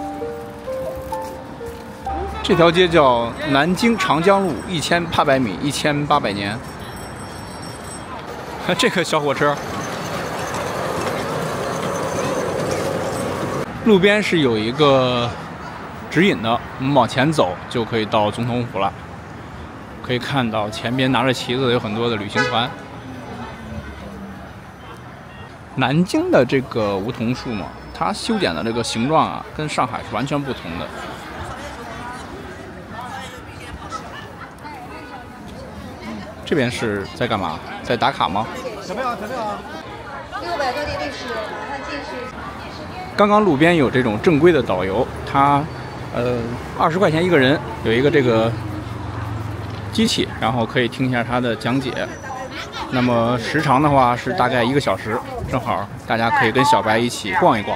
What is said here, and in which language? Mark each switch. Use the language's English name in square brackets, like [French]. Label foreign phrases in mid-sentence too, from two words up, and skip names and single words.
[Chinese] 這條街叫南京長江路，1800米，1800年。看這個小火車，路邊是有一個指引的，我們往前走就可以到總統府了。可以看到前邊拿着旗子的有很多的旅行团。南京的这个梧桐樹嘛，它修剪的这个形狀啊，跟上海是完全不同的。這邊是在幹嘛？在打卡嗎？小朋友，600多的歷史，馬上進去。剛剛路邊有這種正規的導遊，他20塊錢一個人，有一個這個機器，然後可以聽一下他的講解。那麼時長的話是大概1個小時，正好大家可以跟小白一起逛一逛。